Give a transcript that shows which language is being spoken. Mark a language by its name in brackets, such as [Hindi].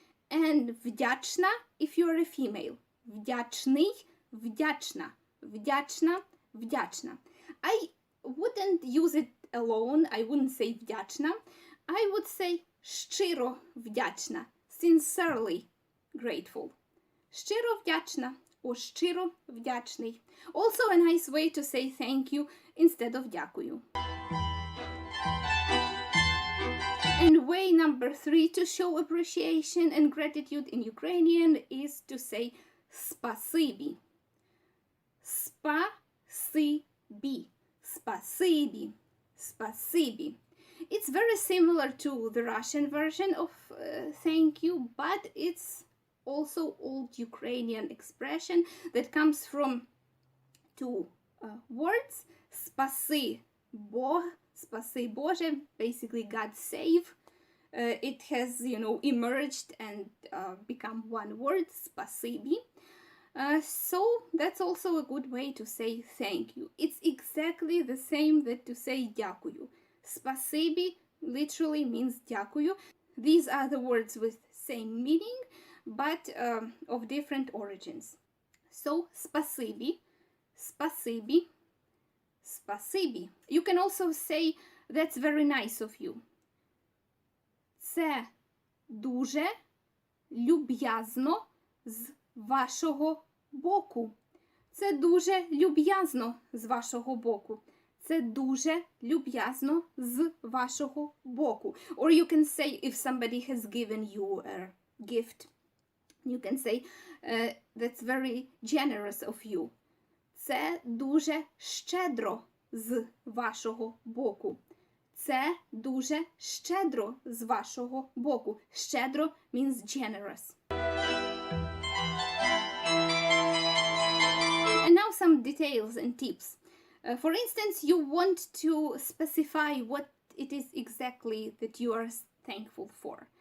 [English] And вдячна, if you are a female. [Ukrainian] Вдячный, вдячна, вдячна, вдячна. [English] I wouldn't use it alone. I wouldn't say вдячна. I would say [Ukrainian] щиро вдячна, [English] sincerely grateful. [Ukrainian] Щиро вдячна or щиро вдячний. [English] Also a nice way to say thank you instead of дякую. And way number 3 to show appreciation and gratitude in Ukrainian is to say спасибі. [Ukrainian] Спасибі. Спасибі. Спасибі. [English] It's very similar to the Russian version of thank you, but it's also old Ukrainian expression that comes from two words. [Ukrainian] Спаси Бог, спаси Боже, [English] basically God save. It has, emerged and become one word, спасибі. So that's also a good way to say thank you. It's exactly the same that to say дякую. Спасибі literally means дякую. These are the words with same meaning, but of different origins. [Ukrainian] So спасибі, спасибі, спасибі. [English] You can also say that's very nice of you. [Ukrainian] Це дуже люб'язно з вашого боку. Це дуже люб'язно з вашого боку. Це дуже люб'язно з вашого боку. [English] Or you can say if somebody has given you a gift, you can say that's very generous of you. [Ukrainian] Це дуже щедро з вашого боку. Це дуже щедро з вашого боку. [English] Щедро means generous. And now some details and tips. For instance, you want to specify what it is exactly that you are thankful for.